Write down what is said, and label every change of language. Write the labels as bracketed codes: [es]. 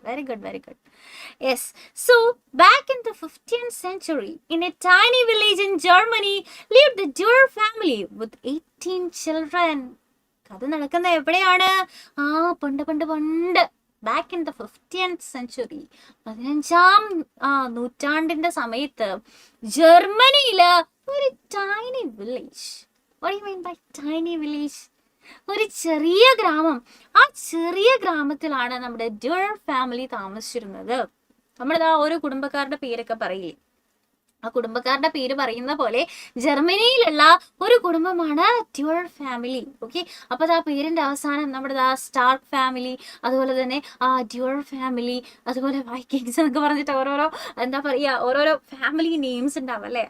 [en] Very good. Yes. So back in the 15th century, in a tiny village in Germany, lived the Durer family with 18 children. [ml] കഥ നടക്കുന്ന എവിടെയാണ്? പണ്ട് [en] back in the 15th century, [ml] 15ാം നൂറ്റാണ്ടിന്റെ സമയത്ത് ജർമ്മനിയില് ഒരു tiny village. [en] What do you mean by tiny village? [ml] ഒരു ചെറിയ ഗ്രാമം. ആ ചെറിയ ഗ്രാമത്തിലാണ് നമ്മുടെ ഡ്യൂറർ ഫാമിലി താമസിച്ചിരുന്നത്. നമ്മളിതാ ഓരോ കുടുംബക്കാരുടെ പേരൊക്കെ പറയില്ലേ, ആ കുടുംബക്കാരുടെ പേര് പറയുന്ന പോലെ ജർമ്മനിയിലുള്ള ഒരു കുടുംബമാണ് ഡ്യൂറർ ഫാമിലി. ഓക്കെ, അപ്പൊ ആ പേരിന്റെ അവസാനം നമ്മുടെ സ്റ്റാർക്ക് ഫാമിലി, അതുപോലെ തന്നെ ഡ്യൂറർ ഫാമിലി, അതുപോലെ വൈക്കിങ്സ് എന്നൊക്കെ പറഞ്ഞിട്ട് ഓരോരോ ഫാമിലി നെയിംസ് ഉണ്ടാവും അല്ലെ.